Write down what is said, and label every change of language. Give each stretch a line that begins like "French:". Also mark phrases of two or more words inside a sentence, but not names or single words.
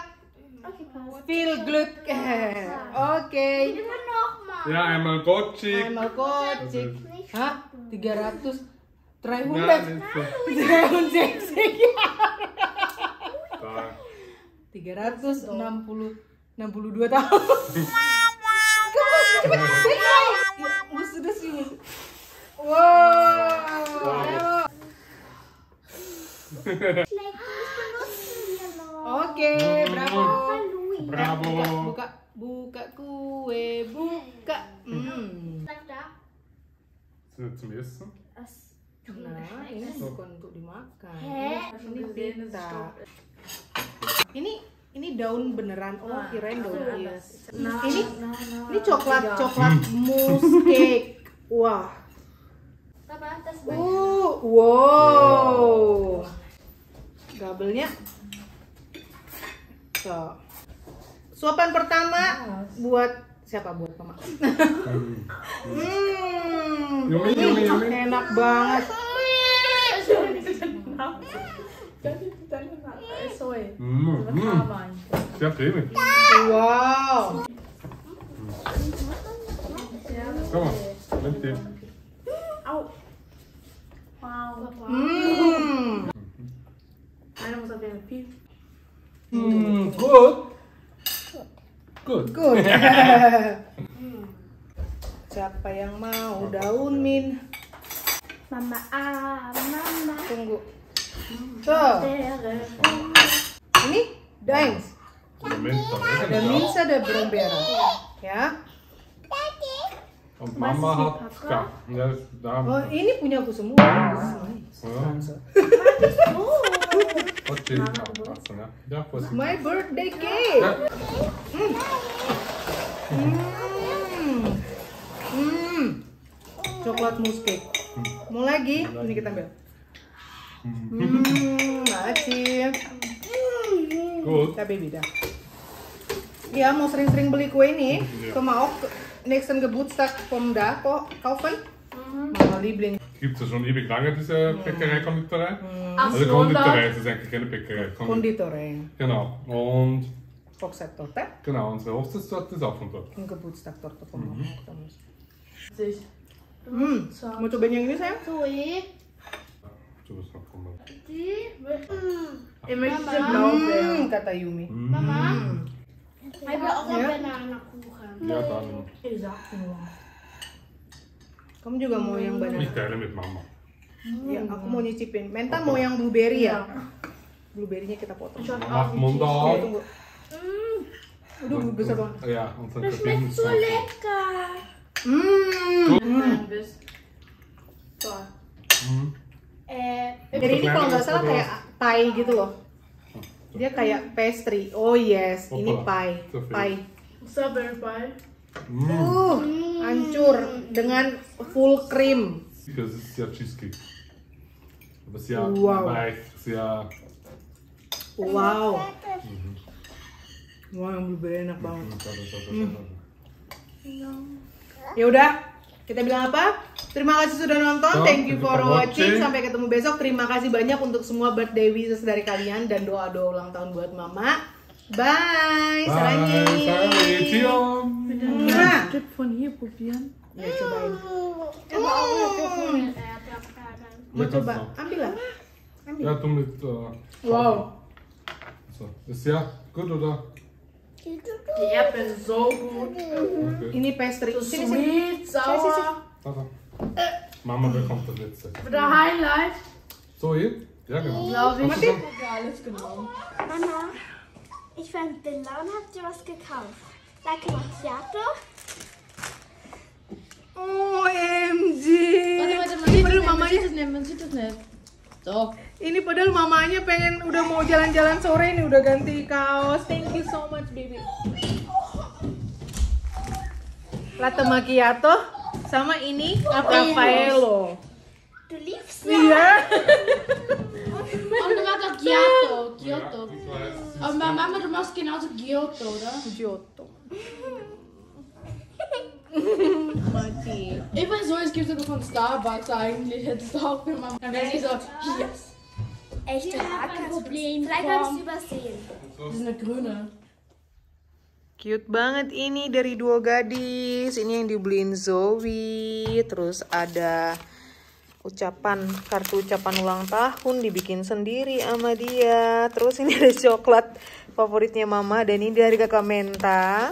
German: Okay, passt. Viel Glück. Okay. Immer nochmal. Ja, einmal Gottschick. Einmal kocik. Nicht Hah? 300. 300. Nein, nicht so. 63. Da.
Indonesian: 362 tahun. Cepet. Sudah sini. Wow.
German: schlecht. Das benutzen wir noch. Oke, bravo. Louis. Bravo.
Indonesian: Buka kue, buka.
German: Sag da. Sind das zum Essen?
Indonesian: Nah, ini bukan untuk dimakan. Hä? Ini pita. Ini daun beneran. Oh, kirain daun hias. Ini coklat
English: mousse cake.
Indonesian: Wah. Papa,
German: das
Indonesian: Wow. Gabelnya. So. Suapan pertama buat siapa? Buat Mama. Yummy. Enak banget.
German: Sehr cremig. Wow. Komm mal, nimm den. Gut.
Indonesian: Good. Siapa yang mau daun min? Mama, Mama. Tunggu. Tuh. Ini Dains.
German: Moment,
Indonesian: Ada Minsa, ada Brombera. Ya.
German: Und Mama hat da. Ja, da.
Indonesian: Oh, ini punya aku semua.
German: Ja. Gottschick aufpassen, ja. Ja, Vorsicht.
English: My birthday cake.
German: Ja.
Indonesian: Coklat
English: mousse cake.
Indonesian: Mau lagi? Ini kita ambil. Makasih.
German: Gut.
Indonesian: Kita baby dah. Ya, mau sering-sering beli kue ini.
German: Kemau nächsten Geburtstag kommen da kaufen. Mama Liebling. Gibt es ja schon ewig lange, diese Bäckerei-Konditorei? Also Konditorei, es ist eigentlich keine Bäckerei. Konditorei. Genau. Und Hochzeitstorte. Genau, unsere Hochzeitstorte ist auch von dort.
Indonesian: Ini Geburtstagstorte von Mama.
German: Sich.
Indonesian: Mau cobain yang ini sayang? Zoe,
German: Du bist noch von dort. die. Ich möchte Blaubeeren, kata Yumi. Mama, ich will auch Ja. Bananenkuchen. Ja, dann. Ich sag nur.
Indonesian: Kamu juga mau yang banana?
German: Ich teile mit Mama.
Indonesian: Ya, aku mau nyicipin. Menta mau yang blueberry ya? Blueberry-nya kita potong.
German: Mach Mund Oke, auf.
Indonesian: tunggu. Aduh, besar banget.
German: Ja, unser Das schmeckt so Verbindungswasser. lecker. Hmm. Bis. So. Mhm.
Indonesian: Jadi ini kalau nggak salah kayak pie gitu loh. Dia kayak pastry.
English: Oh yes,
Indonesian: ini pie. Pie.
English: Strawberry pie.
Indonesian: Hancur dengan
English: full cream.
German: Das ist ja Cheesecake. Aber sehr Wow. weich, sehr. Wow.
Indonesian: Wah, yang blueberry enak banget. Ya udah, kita bilang apa? Terima kasih sudah nonton.
English: Thank you for watching.
Indonesian: Sampai ketemu besok. Terima kasih banyak untuk semua
English: birthday wishes
Indonesian: dari kalian dan doa-doa ulang tahun buat Mama.
English: Bye. Sarangi. Ciao.
Indonesian: Nah,
German: Stück von hier probieren.
Indonesian: ya cobain.
German: Aber auch mit Erdbeeren.
Indonesian: Mau coba? Ambil lah.
German: Ja, du mit. Wow. So. Ist ja gut, oder? Die Erdbeeren sind so gut. Okay.
Indonesian: Ini pastry. So Sini sini.
German: sweet, sauer. Warte. Mama bekommt das letzte. Der Highlight. So, hier? Ja, genau. Glaube ich. Hast du Ich habe alles genommen. Mama, ich war in Billa und hab dir was gekauft. Latte Macchiato. OMG. Warte,
Indonesian: Ini padahal mamanya,
German: man sieht das nicht. So.
Indonesian: ini padahal mamanya pengen udah mau jalan-jalan sore ini udah ganti kaos.
English: Thank you so much, baby.
Indonesian: Latte macchiato sama ini Raffaello.
German: Du liebst Iya. Und du machst auch Giotto. Giotto. Ich weiß. Aber Mama, du machst genauso Giotto, oder? Giotto. Mati. Ich weiß so, es gibt sogar von Starbucks eigentlich. Hättest du auch für Mama. Dann wäre sie so, yes. echte kein Problem, Vielleicht habe ich es übersehen. Das ist eine grüne.
Indonesian: Cute banget ini dari Duo Gadis. Ini yang dibeliin Zoe. Terus ada kartu ucapan ulang tahun dibikin sendiri sama dia. Terus ini ada coklat favoritnya Mama dan ini dari Kakak Menta.